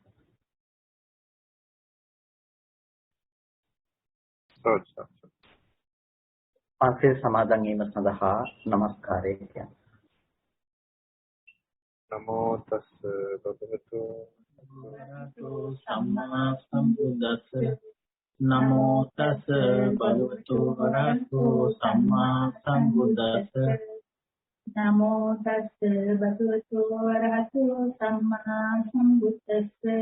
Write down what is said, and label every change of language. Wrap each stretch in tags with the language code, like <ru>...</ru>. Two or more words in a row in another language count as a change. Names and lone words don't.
<si>පන්සිල් සමාදන් වීම සඳහා নমස්කාරය කියන්න.</si> <pi>නමෝ තස් භගවතු සම්මා සම්බුද්දස්ස නමෝ තස් භගවතු වරහතු සම්මා සම්බුද්දස්ස නමෝ තස්ස භගවතු වරහතු සම්මා සම්බුද්දස්ස</pi>